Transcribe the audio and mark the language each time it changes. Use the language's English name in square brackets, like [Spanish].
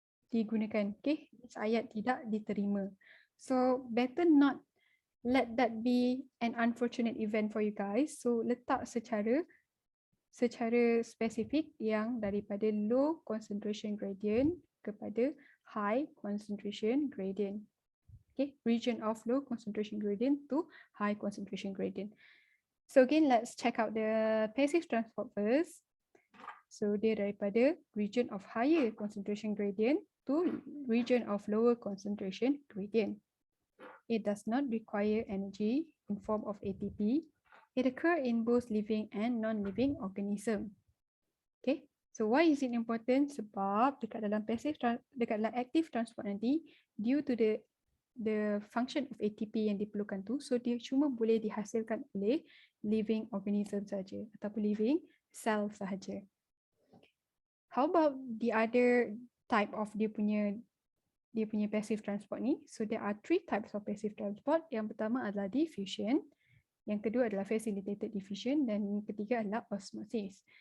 [Malay] Digunakan, okay? Ayat tidak diterima. [English] So better not let that be an unfortunate event for you guys. [Malay] So letak secara spesifik yang daripada [English] low concentration gradient [Malay] kepada [English] high concentration gradient. Okay, region of low concentration gradient to high concentration gradient. So again, let's check out the passive transport first. [Malay] So dia daripada [English] region of higher concentration gradient to region of lower concentration gradient. It does not require energy in form of ATP. It occurs in both living and non-living organism. Okay, so why is it important? [Malay] Sebab dekat dalam dekat dalam active transport nanti, [English] due to the function of ATP [Malay] yang diperlukan tu, so dia cuma boleh dihasilkan oleh [English] living organism [Malay] saja ataupun [English] living cell [Malay] sahaja. [English] How about the other type of [Malay] dia punya [English] passive transport ni? So there are 3 types of passive transport. [Malay] Yang pertama adalah diffusion, yang kedua adalah facilitated diffusion, dan yang ketiga adalah osmosis.